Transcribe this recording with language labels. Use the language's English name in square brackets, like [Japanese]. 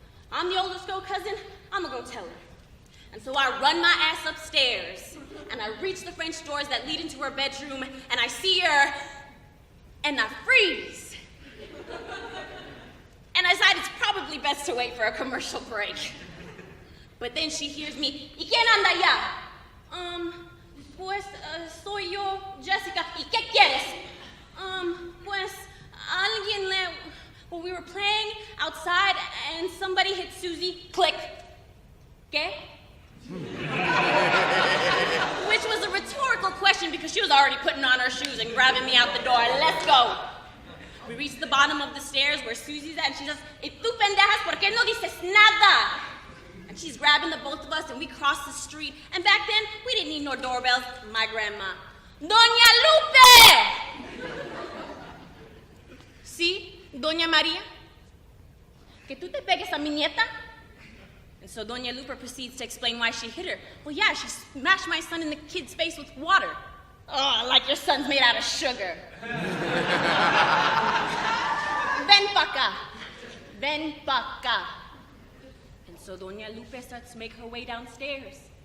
[English] I'm the oldest girl cousin, I'm gonna go tell her. And so I run my ass upstairs, and I reach the French doors that lead into her bedroom, and I see her, and I freeze. And I decide it's probably best to wait for a commercial break. But then she hears me, ¿Y quién anda allá? [Spanish] Pues, soy yo, Jessica. ¿Y qué quieres? Pues, alguien le... [English] Well, we were playing outside, and somebody hit Susie. Click. ¿Qué? Which was a rhetorical question because she was already putting on her shoes and grabbing me out the door. Let's go. We reached the bottom of the stairs where Susie's at, and she says, ¿Y tú pendejas, por qué no dices nada? And she's grabbing the both of us, and we cross the street. And back then, we didn't need no doorbells. My grandma, Doña Lupe! [Spanish] See, Doña María, que tú te pegues a mi nieta? [English] And so Doña Lupe proceeds to explain why she hit her. Well, yeah, she smashed my son in the kid's face with water. Oh, like your son's made out of sugar. Ven pa' acá. Ven pa' acá. And so Doña Lupe starts to make her way downstairs.